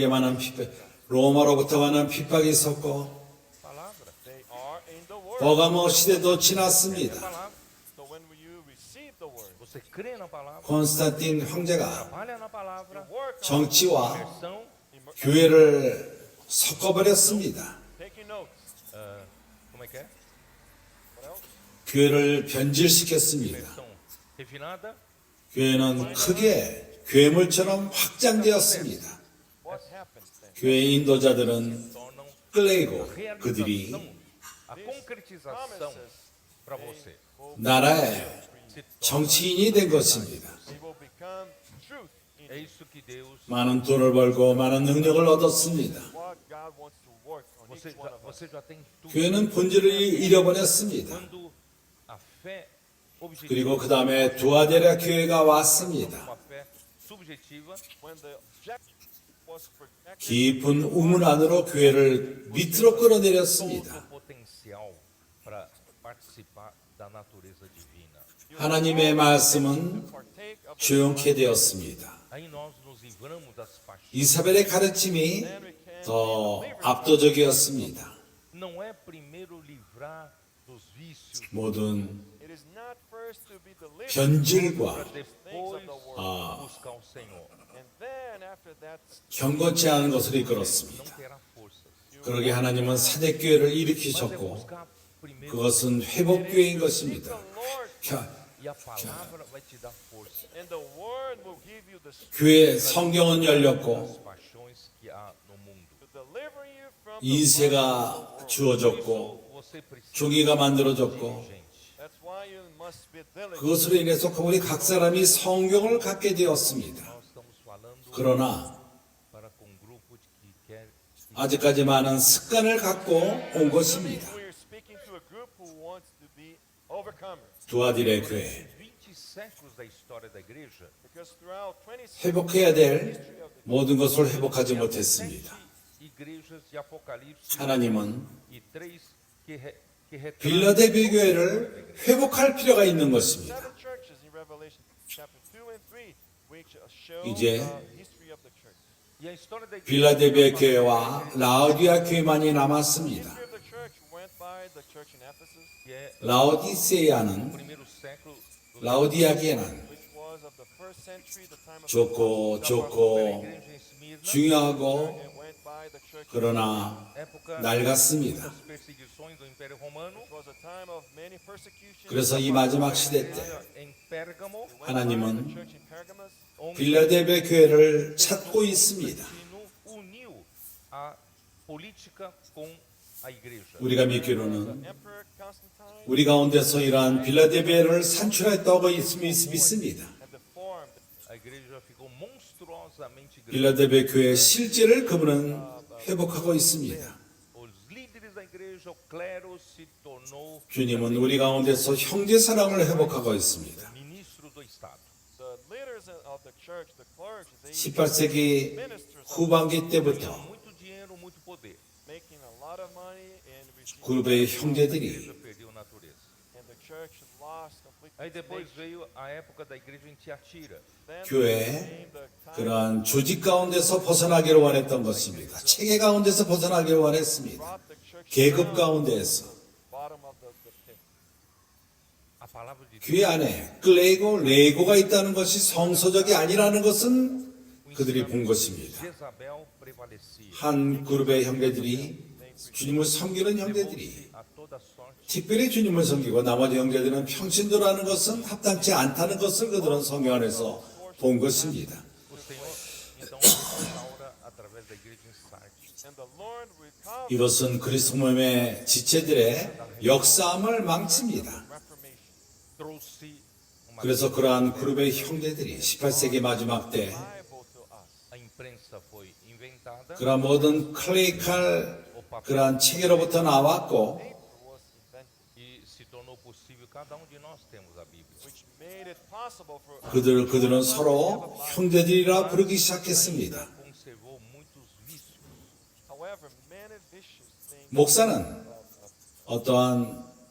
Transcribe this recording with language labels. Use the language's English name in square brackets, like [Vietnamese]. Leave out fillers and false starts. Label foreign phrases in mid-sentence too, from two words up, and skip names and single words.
[Korean] 거기에 많은 로마로부터 많은 핍박이 있었고 [Portuguese] Palavra. [English] They are in the word. [Korean] 버가모 시대도 지났습니다. [Portuguese] Palavra. [English] So when you receive the word, [Portuguese] Você crê na palavra, [Korean] 콘스탄틴 황제가 [Portuguese] trabalha na palavra, [English] work on [Korean] 정치와 [Portuguese] versão, [Korean] 교회를 섞어버렸습니다. [English] taking notes. [Portuguese] como é que é? [English] What else? [Korean] 교회를 변질시켰습니다. [Portuguese] Versão refinada, [Korean] 교회는 크게 괴물처럼 확장되었습니다. [English] What happens then? [Korean] 교회 인도자들은 [Portuguese] tornam [Korean] 끌레이고 [Portuguese] a [Korean] 그들이 [Portuguese] realização, a concretização para você. [Korean] 나라의 [Portuguese] Se torna- [Korean] 정치인이 된 것입니다. [English] They will become truth in [Portuguese] É isso que Deus. [Korean] 많은 돈을 벌고 많은 능력을 얻었습니다. [English] what God wants to work on [Portuguese] Você [English] each one [Portuguese] já, [English] of us. [Portuguese] você já tem tudo. [Korean] 교회는 본질을 잃어버렸습니다. [Portuguese] Quando a fé objetiva, [Korean] 그리고 그 다음에 두아데라 교회가 왔습니다. [Portuguese] uma fé subjetiva, [English] When the objective was protected, [Korean] 깊은 우물 안으로 교회를 밑으로 [Portuguese] todo [Korean] 끌어내렸습니다. [Portuguese] o potencial para participar da natureza divina. [Korean] 하나님의 말씀은 [English] partake of the [Korean] 조용케 되었습니다. [Portuguese] Aí nós nos livramos das paixões. [Korean] 이사벨의 가르침이 더 압도적이었습니다. [Portuguese] Não é primeiro livrar dos vícios [Korean] 모든 [English] It is not first to be delivered [Korean] 변질과 [Portuguese] para depois buscar o Senhor. [English] and then after that [Korean] 경건치 않은 것을 [Portuguese] Não [Korean] 이끌었습니다. [Portuguese] terá forças. [Korean] 그러게 하나님은 사대교회를 [Portuguese] Mas é [Korean] 일으키셨고 [Portuguese] buscar primeiro [Korean] 그것은 회복교회인 [English] the [Korean] 것입니다. [English] Lord, [Portuguese] e a palavra vai te dar força. [English] and the word will give you the strength [Korean] 교회 성경은 열렸고 [Portuguese] As paixões que há no mundo. [English] to deliver you from the [Korean] 인세가 주어졌고 [Portuguese] Você precisa [Korean] 종이가 만들어졌고 [Portuguese] gente. [English] That's why you must be diligent. [Korean] 그것으로 인해서 우리 각 사람이 성경을 갖게 되었습니다. [Portuguese] Nós estamos falando [Korean] 그러나 [Portuguese] para com um grupo de que quer [Korean] 아직까지 많은 습관을 갖고 온 것입니다. [English] We are speaking to a group who wants to be overcomers. [Korean] 두아딜의 교회 [Portuguese] 20 séculos da história da igreja, [English] Because throughout 20 [Korean] 회복해야 될 모든 것을 회복하지 못했습니다. [Portuguese] igrejas de Apocalipse [Korean] 하나님은 [Portuguese] e 3 que retratam [Korean] 빌라델비아 교회를 회복할 필요가 있는 것입니다. [English] seven churches in Revelation chapter 2 and 3 which show [Korean] 이제 [English] the history of the church. [Portuguese] e a história da igreja. [Korean] 빌라델비아 교회와 라오디아 교회만이 남았습니다. [English] History of the church went by the church in Ephesus, [Portuguese] Que é [Korean] 라오디세아는 [Portuguese] primeiro século do [Korean] 라오디아기에는 [English] which was of the first century, the time of [Korean] 좋고 [Portuguese] da [Korean] 좋고 [Portuguese] igreja em Esmirna, [Korean] 중요하고 [English] and went by the church. [Korean] 그러나 [Portuguese] época [Korean] 낡았습니다. [Portuguese] das perseguições do Império Romano. [English] It was a time of many persecutions. [Korean] 그래서 이 마지막 시대 때 [Portuguese] Em Pérgamo, [English] Went by [Korean] 하나님은 [English] the church in Pergamos, [Portuguese] onde [Korean] 빌라델비아 교회를 찾고 있습니다. [Portuguese] Constantino uniu a política com a igreja. [Korean] 우리가 믿기로는 [English] Emperor Constantine [Korean] 우리 가운데서 이러한 빌라델비아를 산출했다고 믿습니다. [English] had deformed [Portuguese] A igreja ficou monstruosamente grande. [Korean] 빌라델비아 교회의 실제를 그분은 회복하고 있습니다. [Portuguese] Os líderes da igreja, o clero se tornou [Korean] 주님은 우리 가운데서 형제 사랑을 회복하고 있습니다. [Portuguese] ministro do Estado. [English] the leaders of the church, the clergy, they [Korean] 18세기 후반기 때부터 [Portuguese] Muito dinheiro, muito poder. [English] making a lot of money and receiving, [Korean] 그룹의 [Portuguese] A [Korean] 형제들이 [Portuguese] igreja perdeu natureza. [English] and the church lost completely. [Portuguese] Aí depois veio a época da igreja em Tiatira. [English] Then [Korean] 교회 [English] came the time [Korean] 그러한 조직 가운데서 벗어나기를 원했던 것입니다. 체계 가운데서 벗어나기를 원했습니다. [English] brought the church [Korean] 계급 [English] down [Korean] 가운데에서 [English] bottom of the pit. [Portuguese] A palavra de Deus. [Korean] 교회 안에 클레이고 레이고가 있다는 것이 성서적이 아니라는 것은 그들이 본 것입니다. [Portuguese] Jezabel prevalecia. [Korean] 한 그룹의 형제들이 주님을 섬기는 형제들이 [Portuguese] A toda sorte. [Korean] 특별히 주님을 섬기고 나머지 형제들은 평신도라는 것은 합당치 않다는 것을 그들은 성경 안에서 본 것입니다. [Portuguese] O Senhor então restaura através da igreja em Sardes. [English] And the Lord recovered [Korean] 이것은 그리스도 몸의 지체들의 역사함을 망칩니다. [English] Reformation. [Portuguese] Trouxe uma [Korean] 그래서 그러한 그룹의 형제들이 18세기 마지막 때 [English] Bible to us. [Portuguese] a imprensa foi inventada. [Korean] 그러한 모든 클레이칼 그러한 체계로부터 나왔고 [English] Paper was invented, [Portuguese] E se tornou possível, cada um de nós temos a Bíblia. [English] which made it possible for us [Korean] 그들은 서로 형제들이라 부르기 시작했습니다. [Portuguese] Conservou muitos vícios. [English] However, many vicious things [Korean] 목사는 어떠한